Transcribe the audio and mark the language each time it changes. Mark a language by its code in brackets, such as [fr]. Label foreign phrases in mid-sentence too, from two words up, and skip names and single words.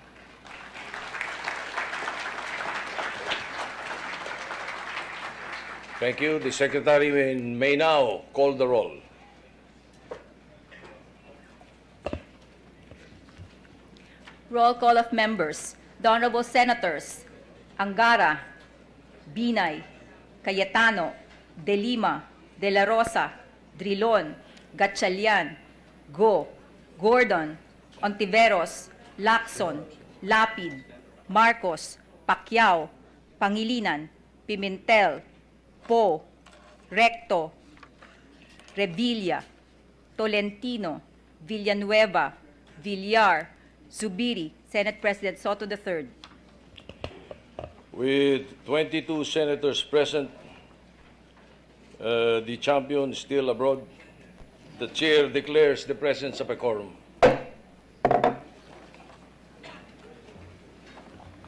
[en] Thank you. The Secretary may now call the roll. Roll call of members. The Honorable Senators Angara, Binay, Cayetano, De Lima, De La Rosa, Drilon, Gatchalian, Go, Gordon, Ontiveros, Lacson, Lapid, Marcos, Pacquiao, Pangilinan, Pimentel, Po, Recto, Revilla, Tolentino, Villanueva, Villar, Zubiri, Senate President Soto III. With 22 senators present, the champion still abroad, the chair declares the presence of a quorum.